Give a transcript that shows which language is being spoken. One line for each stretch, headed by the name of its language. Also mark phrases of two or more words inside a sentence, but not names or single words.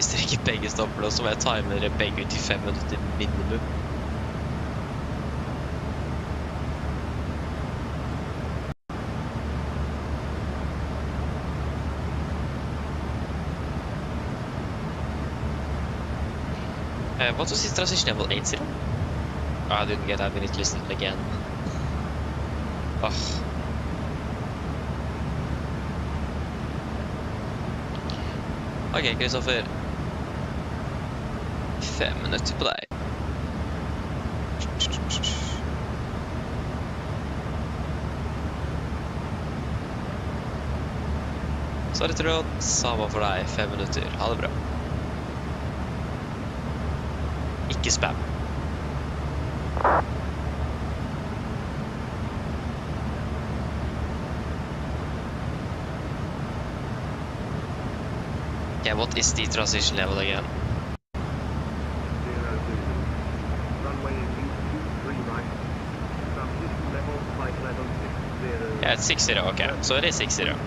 Norwegian: ikke begge stopper, og så må jeg time dere begge ut i 5 minutter minimum.
English: What was his transition level 80? Oh, I didn't get that, we need to listen to it again. Oh. Okay, Kristoffer.
Norwegian: 5 minutter på deg. Så er det tråd, samme for deg, 5 minutter. Ha det bra. Ikke spam.
English: Okay, what is the transition level again? Yeah, it's 60, okay. So it is 60.